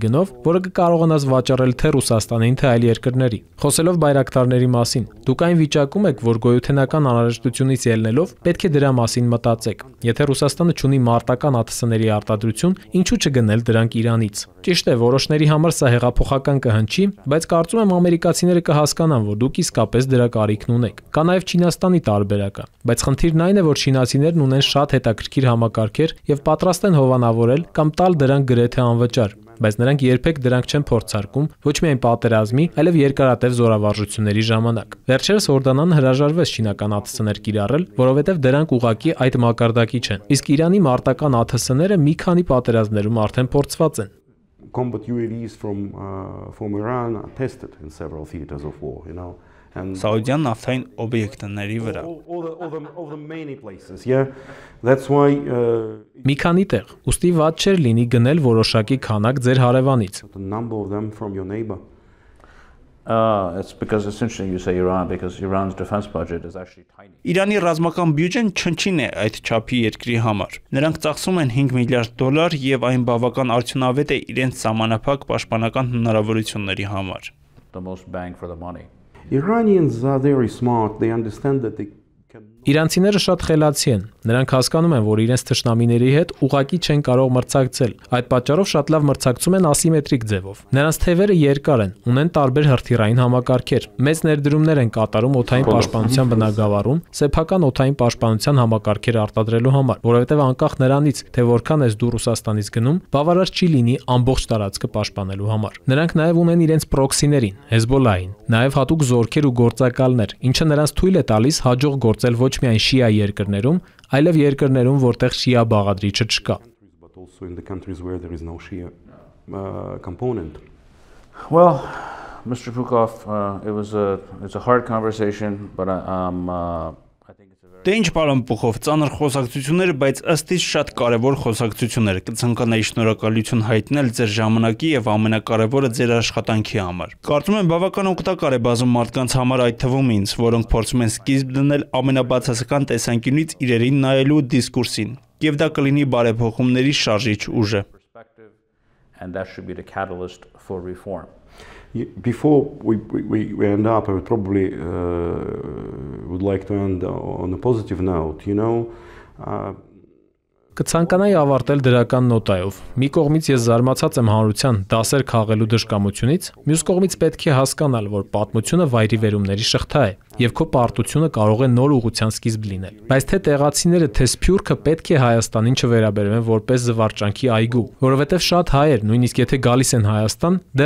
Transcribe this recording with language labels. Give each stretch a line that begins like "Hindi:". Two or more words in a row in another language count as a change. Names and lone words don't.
Armenian: գնով, որը կկարողանաս վաճառել թե Ռուսաստանին, թե այլ երկրների։ Խոսելով բայրակտարների մասին, դուք այն վիճակում եք, որ գոյութենական անհրաժեշտությունից ելնելով պետք է դրա մասին մտածեք։ Եթե Ռուսաստանը ունի մարտական ԱԹՍ-ների արտադրություն, ինչու չգնել դրանք Իրանից։ Ճիշտ է, որոշների համար սա հեղափոխական կհնչի, բայց կարծում եմ ամերիկացիները կհասկանան, որ դուք իսկապես դրա կարիքն ունեք։ Կա նաև Չինաստանի տարբերակը, բայց խնդիրն այն է, որ չինացիներն ունեն շատ հետաքրքիր համակարգեր եւ պատրաստ են հովանավորել կամ տալ դրանք գրեթե անվճար։ բայց նրանք երբեք դրանք չեն փորձարկում ոչ միայն պատերազմի, այլև երկարատև զորավարժությունների ժամանակ։ Վերջերս Հորդանանը հրաժարվեց չինական ԱԹՍ-ներ կիրառել, որովհետև դրանք ուղղակի այդ մակարդակի չեն։ Իսկ Իրանի մարտական ԱԹՍ-ները մի քանի պատերազմներում արդեն փորձված են։
English: Combat UAVs from Iran are tested in several theaters of war, you know.
Armenian: Սաուդյան նավթային օբյեկտների վրա։
English: All the many places, yeah. That's why
Armenian: Մի քանի տեղ, ուստի ված չէր լինի գնել որոշակի քանակ ձեր հարևանից։
English: the number of them from your neighbor. It's because it's interesting you say Iran because Iran's defense budget is actually tiny.
Armenian: Իրանի ռազմական բյուջեն չնչին է այդ չափի երկրի համար։ Նրանք ծախսում են $5 միլիարդ եւ այն բավական արդյունավետ է իրենց սահմանափակ պաշտպանական հնարավորությունների համար։
English: The most bang for the money. Iranians are very smart. They understand that they can.
Armenian: Իրանցիները շատ խելացի են։ Նրանք հասկանում են, որ իրենց թշնամիների հետ ուղակի չեն կարող մրցակցել։ Այդ պատճառով շատ լավ մրցակցում են ասիմետրիկ ձևով։ Նրանց թևերը երկար են, ունեն տարբեր հրթիռային համակարգեր։ Մեծ ներդրումներ են կատարում օդային պաշտպանության բնագավառում, սեփական օդային պաշտպանության համակարգեր արտադրելու համար, որովհետև անկախ նրանից, թե որքան ես դու Ռուսաստանից գնում, բավարար չի լինի ամբողջ տարածքը պաշտպանելու համար։ Նրանք նաև ունեն իրենց պրոքսիներին, Հեզբոլլահին, նաև հատուկ զորքեր ու գործակալներ, ինչը նրանց թույլ է տալիս հաջող գործել ոչ միայն շիա երկրներում, այլև երկրներում, որտեղ շիա բաղադրիչը չկա։
English: But also in the countries where there is no Shia component. Well, Mr. Pukov, it's a hard conversation, but I think it's a very.
Armenian: Դե ինչ պարոն Պուխով, ծանր խոսակցություններ, բայց ըստ իս շատ կարևոր խոսակցություններ։ Կցանկանայի շնորհակալություն հայտնել ձեր ժամանակի եւ ամենակարևորը ձեր աշխատանքի համար։ Կարծում եմ բավական օգտակար է բազում մարդկանց համար, այդ թվում ինձ, որոնք փորձում են սկիզբ դնել ամենաբացասական տեսանկյունից իրերին նայելու դիսկուրսին, եւ դա կլինի բարեփոխումների շարժիչ ուժը։
English: And that should be the catalyst for reform. Before we end up, I would probably would like to end on a positive note, you know.
Armenian: Կցանկանայի ավարտել դրական նոտայով։ Մի կողմից ես զարմացած եմ հանրության դասեր քաղելու դժկամությունից, մյուս կողմից պետք է հասկանալ, որ պատմությունը վայրիվերումների շղթա է, եւ քո պարտությունը կարող է նոր ուղղության սկիզբ լինել։ Բայց թե տեղացիները, թե Սփյուռքը պետք է Հայաստանին չվերաբերվեն որպես զվարճանքի այգու, որովհետեւ շատ հայեր, նույնիսկ եթե գալիս են Հայաստան, դեռ